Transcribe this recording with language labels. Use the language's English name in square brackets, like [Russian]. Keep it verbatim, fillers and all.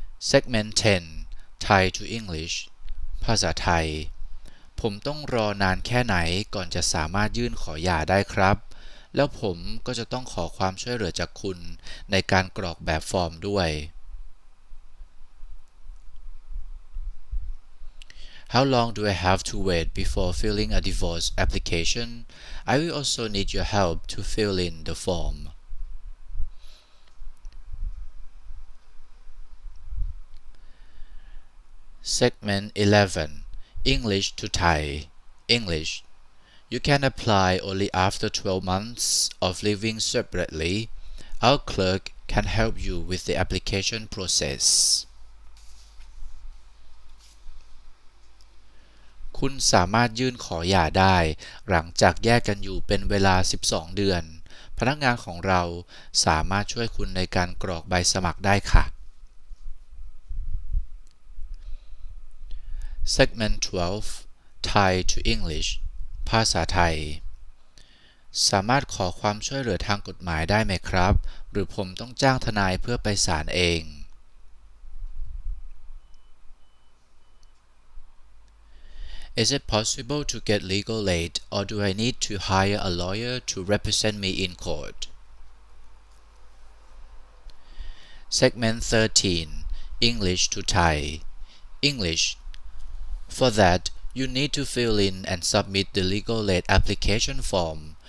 [Thai] Segment สิบ [English] Thai to English [Thai] ภาษาไทย ผมต้องรอนานแค่ไหนก่อนจะสามารถยื่นขอหย่าได้ครับแล้วผมก็จะต้องขอความช่วยเหลือจากคุณในการกรอกแบบฟอร์มด้วย [English] How long do I have to wait before filling a divorce application? I will also need your help to fill in the form. Segment eleven English to Thai English You can apply only after twelve months of living separately. Our clerk can help you with the application process. [Thai] คุณสามารถยื่นขอหย่าได้หลังจากแยกกันอยู่เป็นเวลา สิบสอง เดือน พนักงานของเราสามารถช่วยคุณในการกรอกใบสมัครได้ค่ะ Segment twelve [English] Thai to English [Thai] ภาษาไทยสามารถขอความช่วยเหลือทางกฎหมายได้ไหมครับหรือผมต้องจ้างทนายเพื่อไปศาลเอง [English] Is it possible to get legal aid or do I need to hire a lawyer to represent me in court? Segment thirteen English to Thai English For that,You need to fill in and submit the legal aid application form.